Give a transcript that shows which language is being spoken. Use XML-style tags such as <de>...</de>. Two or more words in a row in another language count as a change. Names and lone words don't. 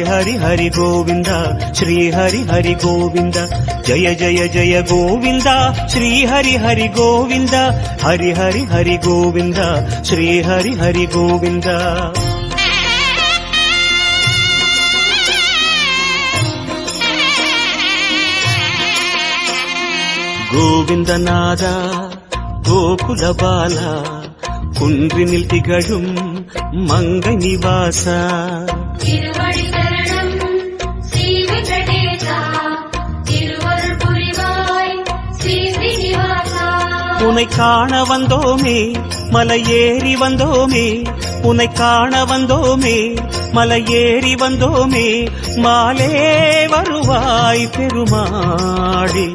<sa>हरि हरि गोविंद श्री हरि हरि गोविंद जय जय जय गोविंद श्री हरि हरि गोविंद हरि हरि हरि गोविंद श्री हरि हरि गोविंद गोविंदनाद गोकुल बाला</sa> <ta>குன்றினில் திகழும் மங்கை நிவாச திருவடி சரணம் ஸ்ரீ வெங்கடேசா திருவருள் புரிவாய் ஸ்ரீ ஸ்ரீனிவாசா உன்னை காண வந்தோமே மலை ஏறி வந்தோமே உன்னை காண வந்தோமே மலை ஏறி வந்தோமே மாலே வருவாய் பெருமாளே</ta>